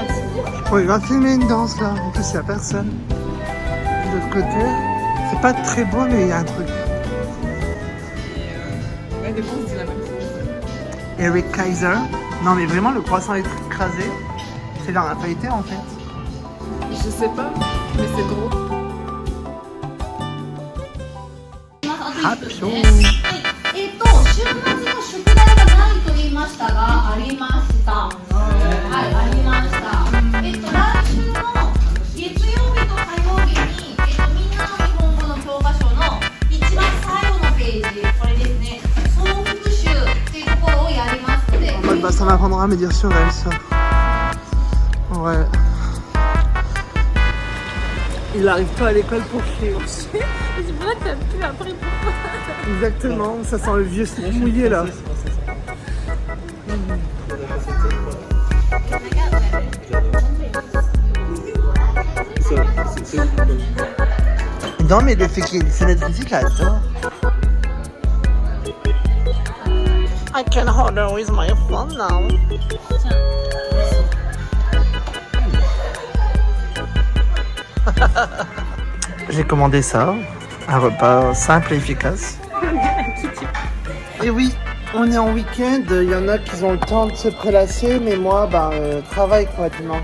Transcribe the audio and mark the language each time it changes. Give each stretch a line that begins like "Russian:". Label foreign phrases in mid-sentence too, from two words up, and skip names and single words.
French: Oh, il va filmer une danse là, en plus il n'y a personne. De l'autre côté, c'est pas très beau, mais il y a un truc. Ouais, des fois, on se dit la même chose. Eric Kaiser. Non, mais vraiment, le croissant est écrasé. C'est genre la feuilleté en fait. Je sais pas, mais c'est gros.
English: Happy show.
Japanese: 週末の宿題がないと言いましたが、ありました。はい、ありました。来週の月曜日と火曜日に、みんなの日本語の教科書の一番最後のページ、これですね、総復習っていうところをやりますので。
French: En mode, ça m'apprendra à me dire sur elle, ça. Ouais. Il arrive pas à l'école pour chier. C'est pour ça que t'as pu appris pourquoi. Exactement, ça sent le vieux slip mouillé là. Non mais le fait qu'il y ait une fenêtre ici, j'adore.
English: I can hold her with my phone now.
French: J'ai commandé ça, un repas simple et efficace. Et oui, on est en week-end, il y en a qui ont le temps de se prélasser, mais moi, travail quoi dimanche.